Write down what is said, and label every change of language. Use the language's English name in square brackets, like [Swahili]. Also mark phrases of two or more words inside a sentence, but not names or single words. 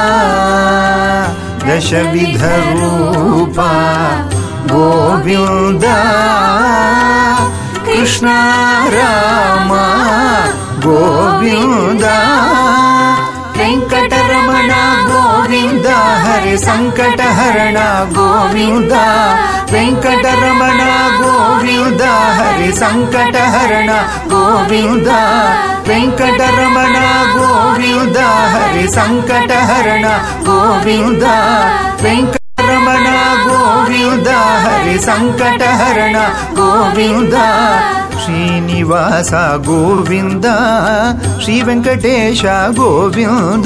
[Kannada] ದಶವಿಧ ರೂಪ ಗೋವಿಂದ. ಕೃಷ್ಣ ರಾಮ ಗೋವಿಂದ. ವೆಂಕಟರಮಣ ಗೋವಿಂದ ಹರೇ [Telugu] హరి సంకటహరణ గోవింద వెంకటరమణ గోవింద హరి సంకటహరణ గోవింద వెంకటరమణ గోవింద హరి సంకటహరణ గోవింద వెంకటరమణ గోవింద హరి సంకటహరణ గోవింద శ్రీనివాస గోవింద శ్రీ వెంకటేశ గోవింద